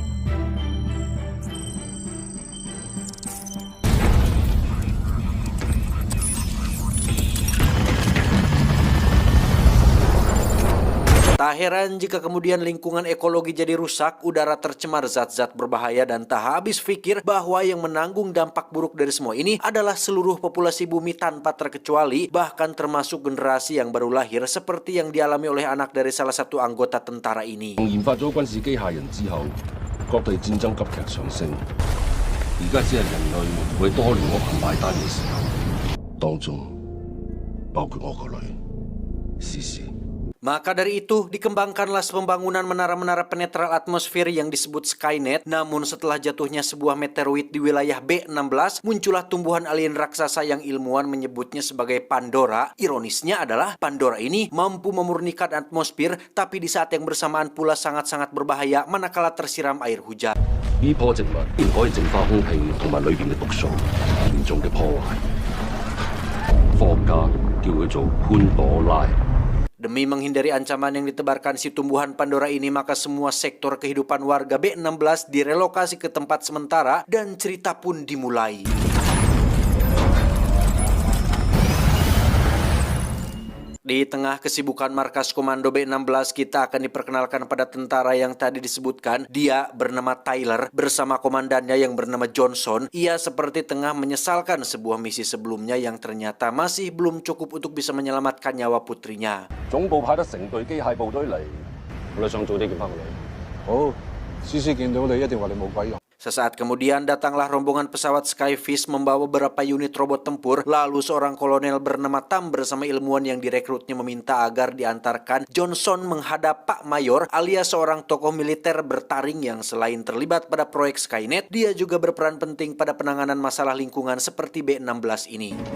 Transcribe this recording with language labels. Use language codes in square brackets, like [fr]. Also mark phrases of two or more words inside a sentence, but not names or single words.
[id] Tak heran jika kemudian lingkungan ekologi jadi rusak, udara tercemar zat-zat berbahaya, dan tak habis pikir bahwa yang menanggung dampak buruk dari semua ini adalah seluruh populasi bumi tanpa terkecuali, bahkan termasuk generasi yang baru lahir seperti yang dialami oleh anak dari salah satu anggota tentara ini. [yue] 研發咗軍事機械人之後，各地戰爭急劇上升。而家只係人類會多年惡行埋單嘅時候，當中包括我個女思思。 [id] Maka dari itu, dikembangkanlah pembangunan menara-menara penetral atmosfer yang disebut Skynet. Namun setelah jatuhnya sebuah meteoroid di wilayah B16, muncullah tumbuhan alien raksasa yang ilmuwan menyebutnya sebagai Pandora. Ironisnya adalah Pandora ini mampu memurnikan atmosfer, tapi di saat yang bersamaan pula sangat-sangat berbahaya manakala tersiram air hujan. [yue] 呢棵植物唔可以淨化空氣同埋裏邊嘅毒素，嚴重嘅破壞。科學家叫佢做潘朵拉。 [id] Demi menghindari ancaman yang ditebarkan si tumbuhan Pandora ini, maka semua sektor kehidupan warga B16 direlokasi ke tempat sementara dan cerita pun dimulai. Di tengah kesibukan markas komando B16, kita akan diperkenalkan pada tentara yang tadi disebutkan. Dia bernama Tyler bersama komandannya yang bernama Johnson. Ia seperti tengah menyesalkan sebuah misi sebelumnya yang ternyata masih belum cukup untuk bisa menyelamatkan nyawa putrinya. [yue] 總部派得成隊機械部隊嚟，我哋想早啲見翻個女。好，思思見到你一定話你冇鬼用。 [id] Sesaat kemudian datanglah rombongan pesawat Skyfish membawa beberapa unit robot tempur. Lalu seorang kolonel bernama Tam bersama ilmuwan yang direkrutnya meminta agar diantarkan Johnson menghadap Pak Mayor alias seorang tokoh militer bertaring yang selain terlibat pada proyek Skynet, dia juga berperan penting pada penanganan masalah lingkungan seperti B16 ini.